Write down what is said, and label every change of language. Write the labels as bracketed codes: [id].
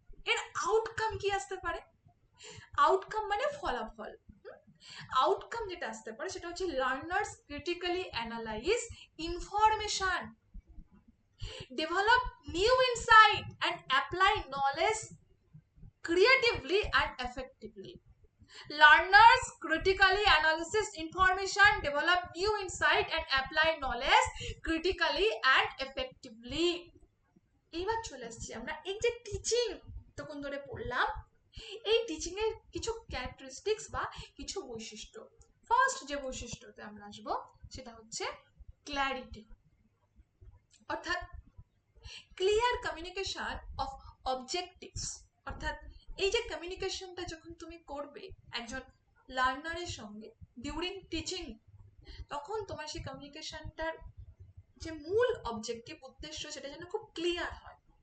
[bn] এর আউটকাম কি আসতে পারে? আউটকাম মানে ফলাফল। [en] outcome [bn] যেটা আসতে পারে সেটা হচ্ছে [en] Learners critically analyse information, develop new insight and apply knowledge creatively and effectively. Learners critically analyze information, develop new insight and apply knowledge critically and effectively. [bn] এইবার চলে আসছি আমরা এই যে টিচিং তখন ধরে পড়লাম, এই টিচিং এর কিছু ক্যারেক্টারিস্টিক্স বা কিছু বৈশিষ্ট্য। ফার্স্ট যে বৈশিষ্ট্যতে আমরা আসবো সেটা হচ্ছে ক্ল্যারিটি, অর্থাৎ ক্লিয়ার কমিউনিকেশন অফ অবজেক্টিভস। অর্থাৎ এই যে কমিউনিকেশনটা যখন তুমি করবে একজন লার্নারের সঙ্গে ডিউরিং টিচিং, তখন তোমার সেই কমিউনিকেশনটার যে মূল অবজেক্টিভ উদ্দেশ্য সেটা যেন খুব ক্লিয়ার হয়।